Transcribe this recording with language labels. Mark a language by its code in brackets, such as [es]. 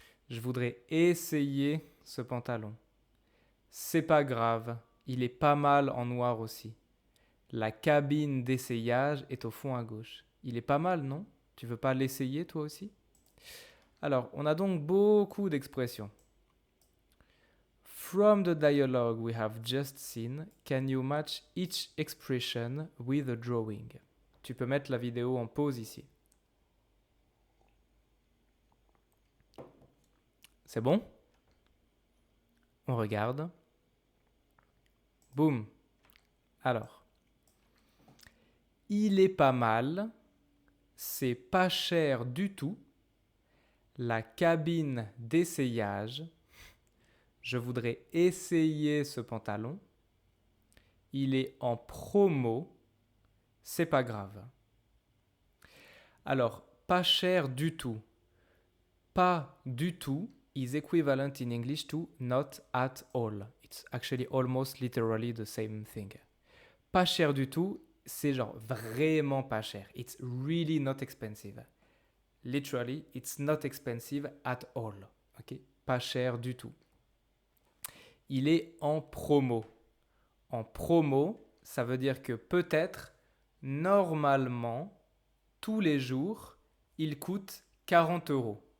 [fr] Je voudrais essayer ce pantalon. C'est pas grave. Il est pas mal en noir aussi. La cabine d'essayage est au fond à gauche. Il est pas mal, non? Tu veux pas l'essayer toi aussi? Alors, on a donc beaucoup d'expressions. [en] From the dialogue we have just seen, can you match each expression with a drawing? [fr] Tu peux mettre la vidéo en pause ici. C'est bon? On regarde. Boum. Alors. Il est pas mal, c'est pas cher du tout, la cabine d'essayage, je voudrais essayer ce pantalon, il est en promo, c'est pas grave. Alors, pas cher du tout. Pas du tout [en] is equivalent in English to not at all. It's actually almost literally the same thing. [fr] Pas cher du tout, c'est genre vraiment pas cher. [en] It's really not expensive. Literally, it's not expensive at all. [fr] Okay? Pas cher du tout. Il est en promo. En promo, ça veut dire que peut-être, normalement, tous les jours, il coûte 40 €.